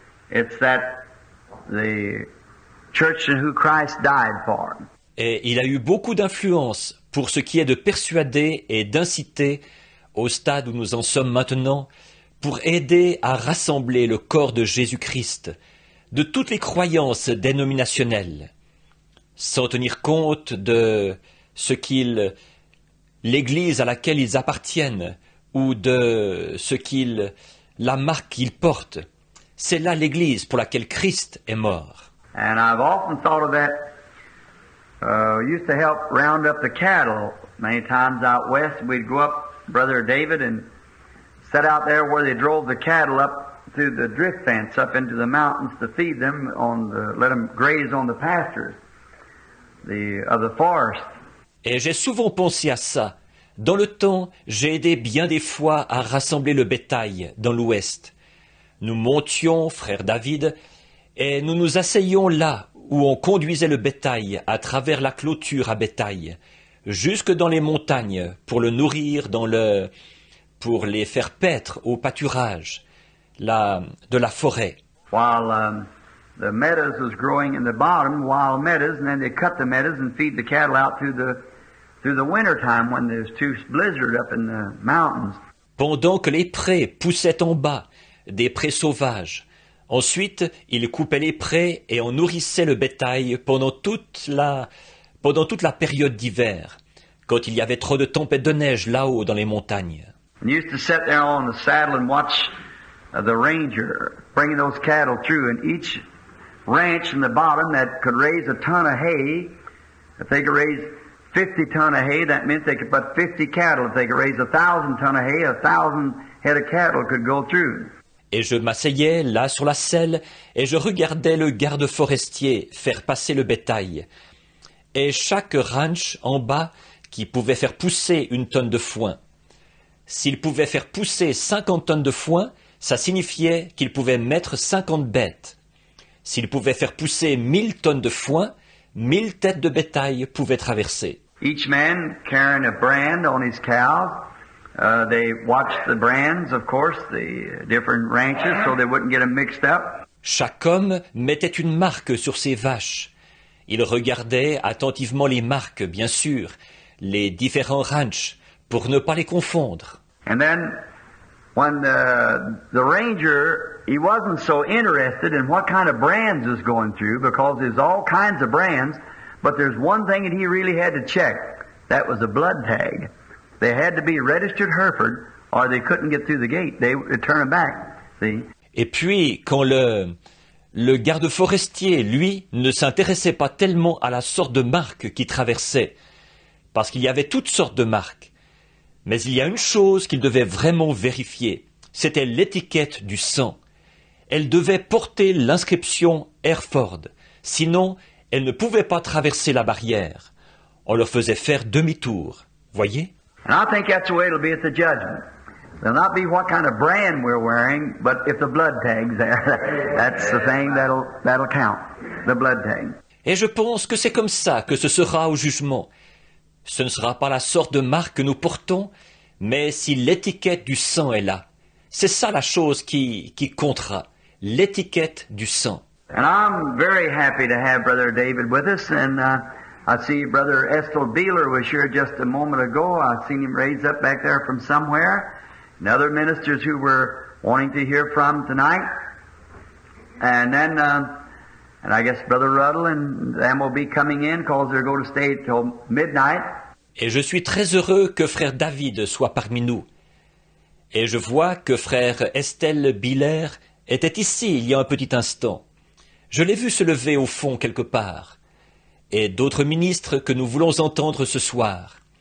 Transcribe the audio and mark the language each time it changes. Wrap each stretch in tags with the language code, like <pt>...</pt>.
<en>It's that the church in who Christ died for.</en> <fr>Et il a eu beaucoup d'influence pour ce qui est de persuader et d'inciter, au stade où nous en sommes maintenant, pour aider à rassembler le corps de Jésus-Christ, de toutes les croyances dénominationnelles, sans tenir compte de ce l'Église à laquelle ils appartiennent, ou de la marque qu'il porte. C'est là l'Église pour laquelle Christ est mort.</fr> <en>And I've often thought of that. We used to help round up the cattle many times out west. We'd go up, Brother David, and set out there where they drove the cattle up through the drift fence up into the mountains to feed them let them graze on the pastures of the forest.</en> <fr>Et j'ai souvent pensé à ça. Dans le temps, j'ai aidé bien des fois à rassembler le bétail dans l'ouest. Nous montions, frère David, et nous nous asseyions là où on conduisait le bétail à travers la clôture à bétail, jusque dans les montagnes pour le nourrir pour les faire paître au pâturage de la forêt.</fr> <en>While the meadows was growing in the bottom, wild meadows, and then they cut the meadows and feed the cattle out through the winter time when there's too blizzard up in the mountains.</en> <fr>Pendant que les prés poussaient en bas, des prés sauvages. Ensuite, ils coupaient les prés et on nourrissait le bétail pendant toute la période d'hiver, quand il y avait trop de tempêtes de neige là-haut dans les montagnes.</fr> <en>And you used to sit there on the saddle and watch the ranger bringing those cattle through, and each ranch in the bottom that could raise a ton of hay, if they could raise 50 ton of hay, that meant they could put 50 cattle. If they could raise 1,000 ton of hay, 1,000 head of cattle could go through.</en> <fr>Et je m'asseyais là sur la selle et je regardais le garde forestier faire passer le bétail. Et chaque ranch en bas qui pouvait faire pousser une tonne de foin. S'il pouvait faire pousser 50 tonnes de foin, ça signifiait qu'il pouvait mettre 50 bêtes. S'il pouvait faire pousser 1000 tonnes de foin, 1000 têtes de bétail pouvaient traverser.</fr> <en>Each man carrying a brand on his cows. They watched the brands, of course, the different ranches, so they wouldn't get them mixed up.</en> <fr>Chaque homme mettait une marque sur ses vaches. Il regardait attentivement les marques, bien sûr, les différents ranchs, pour ne pas les confondre.</fr> <en>And then, when the ranger, he wasn't so interested in what kind of brands was going through, because there's all kinds of brands, but there's one thing that he really had to check. That was a blood tag. They had to be registered Hereford, or they couldn't get through the gate. They would turn them back. See?</en> <fr>Et puis, quand le garde forestier, lui, ne s'intéressait pas tellement à la sorte de marque qui traversait, parce qu'il y avait toutes sortes de marques. Mais il y a une chose qu'il devait vraiment vérifier, c'était l'étiquette du sang. Elle devait porter l'inscription Hereford, sinon elle ne pouvait pas traverser la barrière. On leur faisait faire demi-tour, voyez?</fr> <en>And I think that's the way it'll be at the judgment. It'll not be what kind of brand we're wearing, but if the blood tag's there, that's the thing that'll count, the blood tag.</en> <fr>Et je pense que c'est comme ça que ce sera au jugement. Ce ne sera pas la sorte de marque que nous portons, mais si l'étiquette du sang est là. C'est ça la chose qui comptera, l'étiquette du sang.</fr> <en>And I'm very happy to have Brother David with us, and I see Brother Estel Beeler was here just a moment ago. I seen him raised up back there from somewhere. And other ministers who were wanting to hear from tonight. And then, and I guess Brother Ruddle and them will be coming in because they're going to stay till midnight.</en> <fr>Et je suis très heureux que frère David soit parmi nous. Et je vois que frère Estel Biller était ici il y a un petit instant. Je l'ai vu se lever au fond quelque part. Et d'autres ministres que nous voulons entendre ce soir.</fr>